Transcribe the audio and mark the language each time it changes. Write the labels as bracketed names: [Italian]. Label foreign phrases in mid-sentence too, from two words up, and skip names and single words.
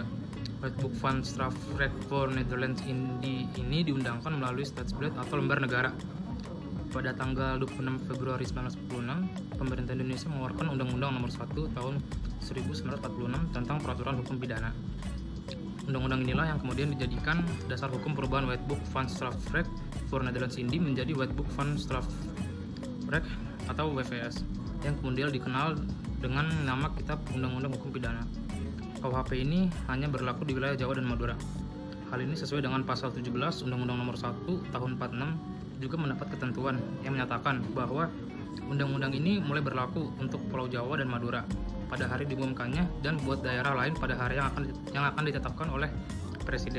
[Indonesian] Wetboek van Strafrecht voor Nederlands Indie ini diundangkan melalui Staatblad atau lembar negara. Pada tanggal 26 Februari 1946, pemerintah Indonesia mengeluarkan Undang-Undang Nomor 1 Tahun 1946 tentang Peraturan Hukum Pidana. Undang-undang inilah yang kemudian dijadikan dasar hukum perubahan Wetboek van Strafrecht voor Nederlands Indie menjadi Wetboek van Strafrecht atau WVS, yang kemudian dikenal dengan nama Kitab Undang-Undang Hukum Pidana. KUHP ini hanya berlaku di wilayah Jawa dan Madura. Hal ini sesuai dengan pasal 17 Undang-Undang Nomor 1 Tahun 46 juga mendapat ketentuan yang menyatakan bahwa undang-undang ini mulai berlaku untuk Pulau Jawa dan Madura pada hari diumumkannya dan buat daerah lain pada hari yang akan ditetapkan oleh Presiden.